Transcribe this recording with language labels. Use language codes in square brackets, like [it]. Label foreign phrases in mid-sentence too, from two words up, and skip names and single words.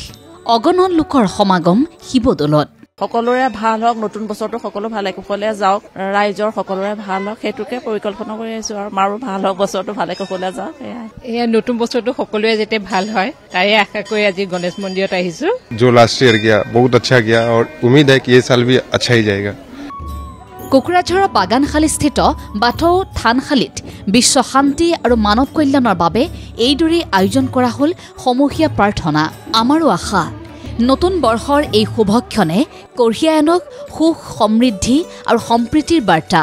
[as] অগণন লোকৰ সমাগম শিৱদৌলত। সকলোৰে ভাল হওক, নতুন বছৰটো সকলো ভালে কুশলে যাওক, ৰাইজৰ সকলোৰে ভাল হওক, সেইটোকে পৰিকল্পনা কৰি আহিছোঁ আৰু আমাৰো ভাল হওক, বছৰটো ভালে কুশলে যাওক। এয়া নতুন বছৰটো সকলোৰে যাতে ভাল হয় তাৰে আশা কৰি আজি গণেশ মন্দিৰত আহিছোঁ। [hi] जो [en] last year [hi] गया बहुत अच्छा गया और उम्मीद है कि ये साल भी अच्छा ही जाएगा। [as] কুকুৰাঝাৰৰ বাগানশালীস্থিত বাথৌ থানশালীত বিশ্ব শান্তি আৰু মানৱ কল্যাণৰ বাবে এইদৰেই আয়োজন কৰা হ'ল সমূহীয়া প্ৰাৰ্থনা। আমাৰো আশা, নতুন বৰ্ষৰ এই শুভক্ষণে কঢ়িয়াই আনক সুখ সমৃদ্ধি আৰু সম্প্ৰীতিৰ বাৰ্তা।